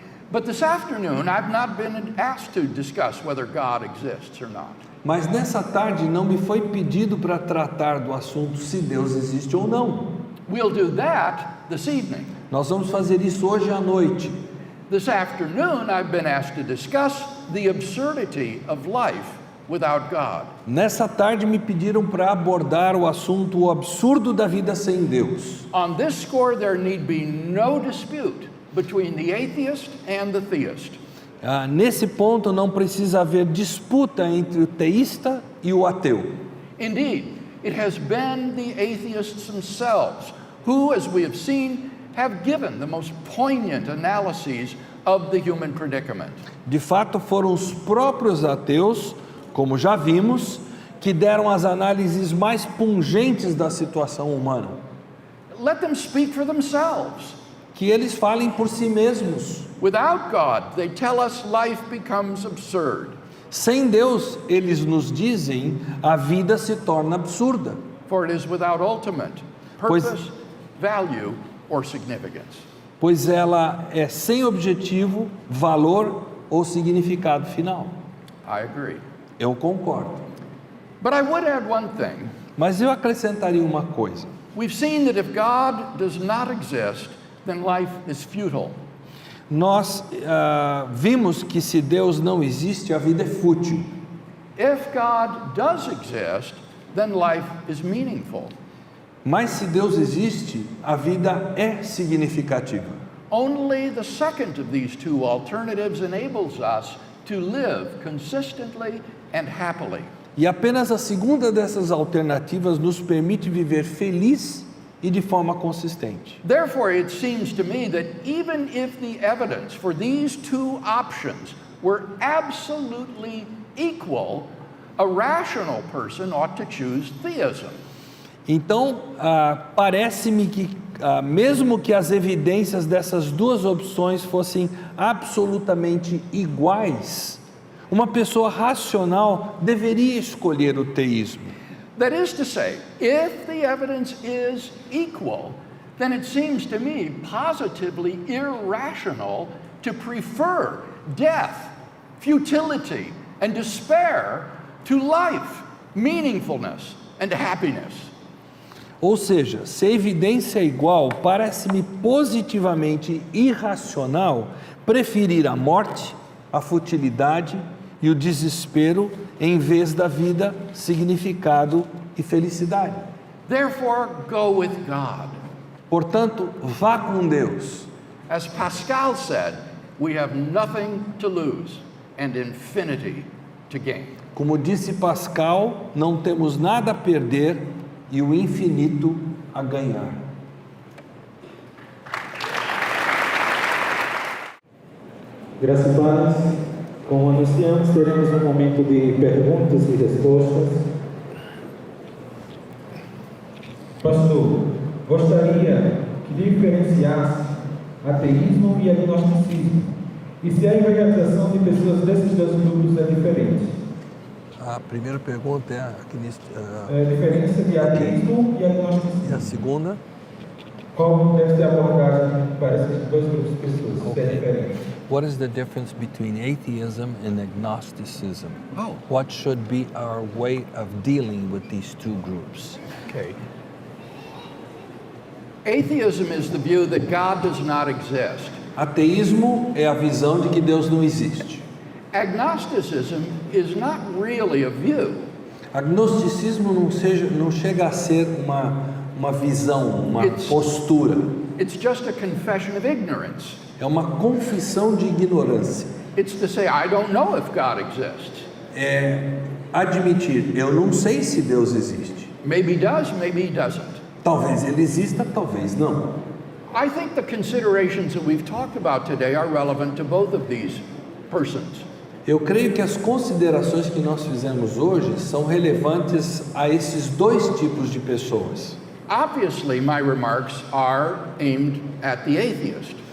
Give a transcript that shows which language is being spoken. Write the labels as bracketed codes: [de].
[en] But this afternoon, I've not been asked to discuss whether God exists or not. [pt] Mas nessa tarde não me foi pedido para tratar do assunto se Deus existe ou não. [en] We'll do that this evening. [pt] Nós vamos fazer isso hoje à noite. [en] This afternoon, I've been asked to discuss the absurdity of life without God. [pt] Nessa tarde me pediram para abordar o assunto o absurdo da vida sem Deus. [en] On this score, there need be no dispute between the atheist and the theist. [pt] Nesse ponto não precisa haver disputa entre o teísta e o ateu. [en] Indeed, it has been the atheists themselves who, as we have seen, have given the most poignant analyses of the human predicament. [pt] De fato, foram os próprios ateus, como já vimos, que deram as análises mais pungentes da situação humana. [en] Let them speak for themselves. [pt] Que eles falem por si mesmos. [en] Without God, they tell us life becomes absurd. [pt] Sem Deus, eles nos dizem, a vida se torna absurda. [en] For it is without ultimate purpose, value, or significance. [pt] Pois ela é sem objetivo, valor ou significado final. [en] I agree. [pt] Eu concordo. [en] But I would add one thing. [pt] Mas eu acrescentaria uma coisa. [en] We've seen that if God does not exist, then life is futile. [pt] Nós vimos que se Deus não existe, a vida é fútil. [en] If God does exist, then life is meaningful. [pt] Mas se Deus existe, a vida é significativa. [en] Only the second of these two alternatives enables us to live consistently and happily. [pt] E apenas a segunda dessas alternativas nos permite viver feliz e de forma consistente. [en] Therefore, it seems to me that even if the evidence for these two options were absolutely equal, a rational person ought to choose theism. [pt] Então, parece-me que, mesmo que as evidências dessas duas opções fossem absolutamente iguais, uma pessoa racional deveria escolher o teísmo. [en] That is to say, if the evidence is equal, then it seems to me positively irrational to prefer death, futility, and despair to life, meaningfulness, and happiness. [pt] Ou seja, se a evidência é igual, parece-me positivamente irracional preferir a morte, a futilidade e o desespero em vez da vida, significado e felicidade. [en] Therefore, go with God. [pt] Portanto, vá com Deus. [en] As Pascal said, we have nothing to lose and infinity to gain. [pt] Como disse Pascal, não temos nada a perder e o infinito a ganhar. Graças a Deus. Como anunciamos, teremos um momento de perguntas e respostas. Pastor, gostaria que diferenciasse ateísmo e agnosticismo. E se a evangelização de pessoas desses dois grupos é diferente? A primeira pergunta é A diferença de ateísmo e agnosticismo. e a segunda? Qual deve ser a abordagem para esses dois grupos de pessoas? Se é Ok. diferente. [en] What is the difference between atheism and agnosticism? Oh. What should be our way of dealing with these two groups? Okay. Atheism is the view that God does not exist. [pt] Ateísmo é a visão de que Deus não existe. [en] Agnosticism is not really a view. [pt] Agnosticismo não chega a ser uma visão, uma postura. [en] It's just a confession of ignorance. [pt] É uma confissão de ignorância. [en] It's to say, I don't know if God exists. [pt] É admitir, eu não sei se Deus existe. [en] Maybe he does, maybe he doesn't. [pt] Talvez ele exista, talvez não. [en] I think the considerations that we've talked about today are relevant to both of these persons. [pt] Eu creio que as considerações que nós fizemos hoje são relevantes a esses dois tipos de pessoas. [en] Obviously, my remarks are aimed at the atheist.